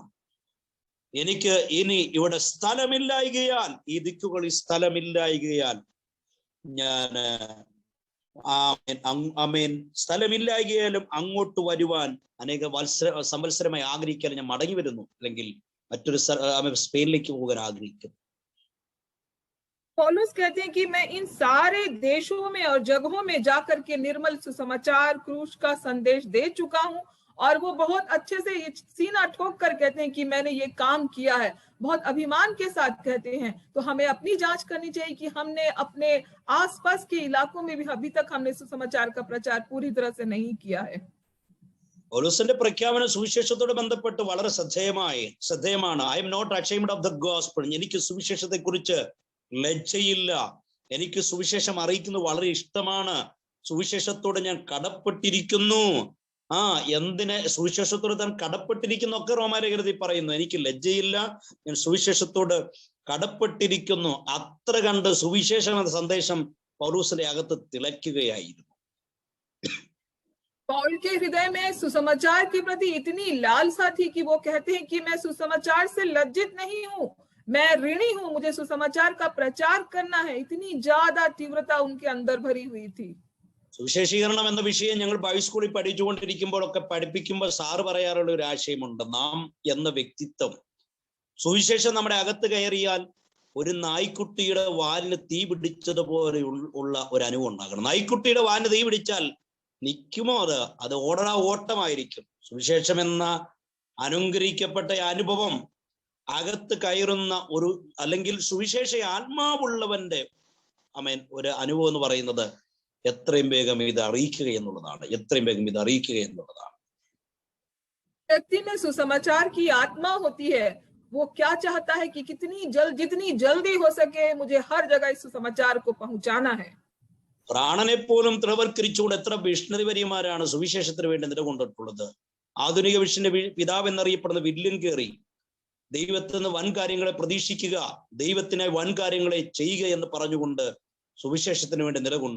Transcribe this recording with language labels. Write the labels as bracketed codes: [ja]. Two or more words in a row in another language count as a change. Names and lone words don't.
[ml] എനിക്ക് ഇനി ഇവിടെ സ്ഥലമില്ലായകയാൽ, ഈ ദിക്കുകളിൽ സ്ഥലമില്ലായകയാൽ ഞാൻ സ്ഥലമില്ലായകയാലും അങ്ങോട്ട് വരുവാൻ അനേക സംവത്സരമായി ആഗ്രഹിക്കാൻ ഞാൻ മടങ്ങി വരുന്നു, അല്ലെങ്കിൽ മറ്റൊരു സ്പെയിനിലേക്ക് പോകാൻ ആഗ്രഹിക്കുന്നു. [hi] पौलुस कहते हैं कि मैं इन सारे देशों में और जगहों में जाकर के निर्मल सुसमाचार क्रूस का संदेश दे चुका हूं, और वो बहुत अच्छे से सीना ठोक कर कहते हैं कि मैंने ये काम किया है. बहुत अभिमान के साथ कहते हैं. तो हमें अपनी जांच करनी चाहिए कि हमने अपने आसपास के इलाकों में भी अभी तक हमने सुसमाचार का प्रचार पूरी तरह से नहीं किया है. [ml] പൗലോസിന്റെ പ്രഖ്യാപനം സുവിശേഷത്തോട് ബന്ധപ്പെട്ട് വളരെ ശ്രദ്ധേയമാണ്. [en] I am not ashamed of the gospel. [ml] എനിക്ക് സുവിശേഷത്തെ കുറിച്ച് ലജ്ജയില്ല. എനിക്ക് സുവിശേഷം അറിയിക്കുന്നത് വളരെ ഇഷ്ടമാണ്, സുവിശേഷത്തോട് ഞാൻ കടപ്പെട്ടിരിക്കുന്നു. എന്തിന് സുവിശേഷത്തോട് താൻ കടപ്പെട്ടിരിക്കുന്നൊക്കെ റോമാലേഖനത്തിൽ പറയുന്നു. എനിക്ക് ലജ്ജയില്ല, ഞാൻ സുവിശേഷത്തോട് കടപ്പെട്ടിരിക്കുന്നു. അത്ര കണ്ട് സുവിശേഷം എന്ന സന്ദേശം പൗലോസിന്റെ അകത്ത് തിളയ്ക്കുകയായിരുന്നു. [hi] पौल के हृदय में सुसमाचार के प्रति इतनी लालसा थी कि वो कहते हैं कि मैं सुसमाचार से लज्जित नहीं हूँ, मैं ऋणी हूँ, मुझे सुसमाचार का प्रचार करना है। इतनी ज्यादा तीव्रता उनके अंदर भरी हुई थी। [ml] സുവിശേഷീകരണം എന്ന വിഷയം ഞങ്ങൾ ബൈബിൾ സ്കൂളിൽ പഠിച്ചുകൊണ്ടിരിക്കുമ്പോഴൊക്കെ പഠിപ്പിക്കുമ്പോൾ സാറ് പറയാറുള്ള ഒരു ആശയമുണ്ട്. നാം എന്ന വ്യക്തിത്വം, സുവിശേഷം നമ്മുടെ അകത്ത് കയറിയാൽ ഒരു നായ്ക്കുട്ടിയുടെ വാലിന് തീ പിടിച്ചതുപോലെ ഉള്ള ഒരു അനുഭവം ഉണ്ടാകണം. നായ്ക്കുട്ടിയുടെ വാലിന് തീ പിടിച്ചാൽ നിൽക്കുമോ? അത് ഓട്ടമായിരിക്കും. സുവിശേഷം എന്ന അനുഗ്രഹിക്കപ്പെട്ട അനുഭവം അകത്ത് കയറുന്ന ഒരു, അല്ലെങ്കിൽ സുവിശേഷ ആത്മാവുള്ളവന്റെ ഒരു അനുഭവം എന്ന് പറയുന്നത് എത്രയും വേഗം ഇത് അറിയിക്കുക എന്നുള്ളതാണ്. [hi] व्यक्ति में सुसमाचार की आत्मा होती है। वो क्या चाहता है कि जितनी जल्दी हो सके मुझे हर जगह इस सुसमाचार को पहुंचाना है। [ml] പ്രാണനെ പോലും ത്രവൽക്കരിച്ചുകൊണ്ട് എത്ര മിഷണറിമാരാണ് സുവിശേഷത്തിന് വേണ്ടി നിലകൊണ്ടിട്ടുള്ളത്. ആധുനിക വിഷന്റെ പിതാവ് എന്നറിയപ്പെടുന്ന വില്യം കേറി ദൈവത്തിൽ നിന്ന് വൻ കാര്യങ്ങളെ പ്രതീക്ഷിക്കുക, ദൈവത്തിനെ വൻ കാര്യങ്ങളെ ചെയ്യുക എന്ന് പറഞ്ഞുകൊണ്ട് സുവിശേഷത്തിന് വേണ്ടി നിലകൊണ്ടു.